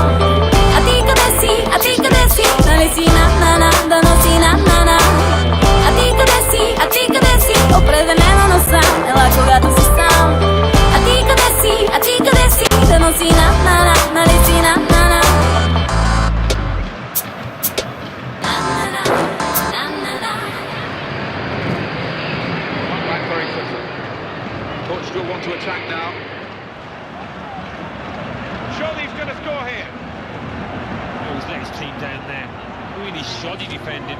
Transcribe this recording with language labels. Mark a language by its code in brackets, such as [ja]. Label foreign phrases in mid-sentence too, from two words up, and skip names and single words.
[bg] А ти къде си, а ти къде си? Нали си на-на-на, да носи на-на-на. А ти къде си, а ти къде си? Определено насам, ела когато си сам. А ти къде си, а ти къде си? Да носи на-на-на, нали си на-на-на. [en] Portugal want to attack now. Surely he's going to score here. Oh, he's let his team down there. Really shoddy defending.